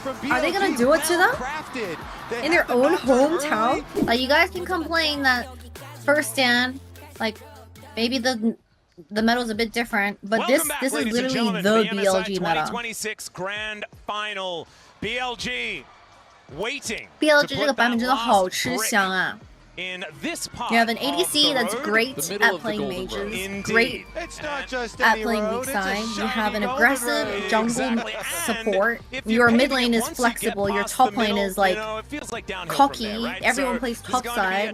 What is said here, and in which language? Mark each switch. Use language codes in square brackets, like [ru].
[en] Are they gonna do it to them? In their own hometown? Like, you guys can complain that first stand, like, maybe the meta's a bit different, but this is literally the BLG meta. MSI2026 Grand Final, BLG waiting. [zh] BLG 这个版本真的好吃香啊！ [en] You have an ADC that's great at playing mages, great at playing weak side. You have an aggressive jungle support. Your mid lane is flexible. Your top lane is like cocky. Everyone plays top side.